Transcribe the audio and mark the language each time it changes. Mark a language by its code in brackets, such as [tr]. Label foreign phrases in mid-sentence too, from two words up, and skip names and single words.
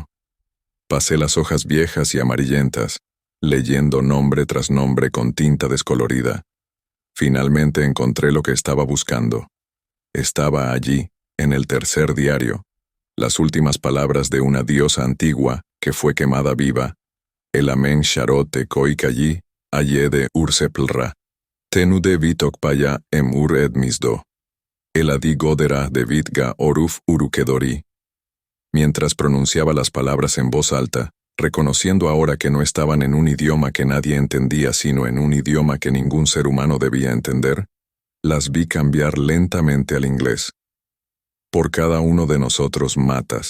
[es] Pasé las hojas viejas y amarillentas, leyendo nombre tras nombre con tinta descolorida. Finalmente encontré lo que estaba buscando. Estaba allí, en el tercer diario, las últimas palabras de una diosa antigua que fue quemada viva. El amen sharote koikayi, ayede urseplra. Tenude vitokpaya emur edmisdo. El adi godera de vitga oruf urukedori. Mientras pronunciaba las palabras en voz alta, reconociendo ahora que no estaban en un idioma que nadie entendía sino en un idioma que ningún ser humano debía entender, las vi cambiar lentamente al inglés. Por cada uno de nosotros matas.